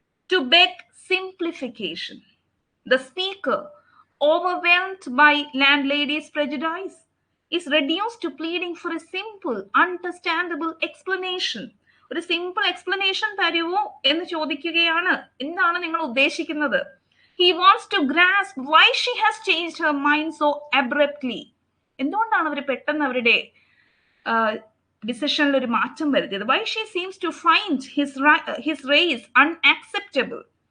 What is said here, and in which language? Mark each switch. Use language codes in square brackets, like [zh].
[en] To beg simplification. The speaker, overwhelmed by landlady's prejudice, is reduced to pleading for a simple, understandable explanation. [ml] ഒരു simple explanation തരുമോ എന്ന് ചോദിക്കുകയാണ്. എന്താണ് നിങ്ങൾ ഉദ്ദേശിക്കുന്നത്? [en] He wants to grasp why she has changed her mind so abruptly. [ml] എന്തുകൊണ്ടാണ് അവർ പെട്ടെന്ന് അവരുടെ ഡിസിഷനിൽ ഒരു മാറ്റം വരുത്തിയത്? [en] Why she seems to find his race unacceptable.